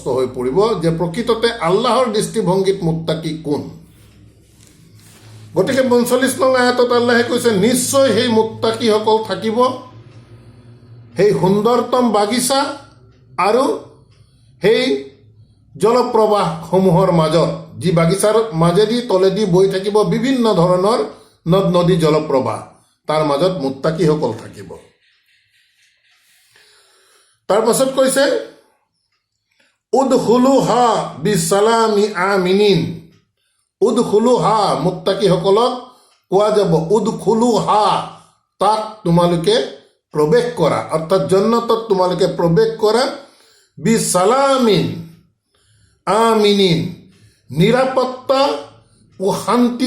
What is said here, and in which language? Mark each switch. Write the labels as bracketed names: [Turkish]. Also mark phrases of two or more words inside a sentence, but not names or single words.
[Assamese] হৈ পৰিব যে প্ৰকৃততে আল্লাহৰ দৃষ্টিভংগীত মুত্তাকি কোন গতিকে ৪৫ নং আয়াতত আল্লাহে কৈছে নিশ্চয় সেই মুত্তাকিসকল থাকিব সেই সুন্দৰতম বাগিচা আৰু সেই জলপ্ৰবাহসমূহৰ মাজত যি বাগিচাৰ মাজেদি তলেদি বৈ থাকিব বিভিন্ন ধৰণৰ নদ নদী জলপ্ৰবাহ তাৰ মাজত মুত্তাকিসকল থাকিব তাৰ পাছত কৈছে [Arabic] ادخلوها بسلام آمنين [Assamese] উদখুলুহা মুত্তাকিসকলক কোৱা যাব উদখুলুহা তাত তোমালোকে প্ৰৱেশ কৰা অৰ্থাৎ জান্নাতত তোমালোকে প্ৰৱেশ কৰা [Arabic] بسلام آمنين [Assamese] নিৰাপত্তা ও শান্তি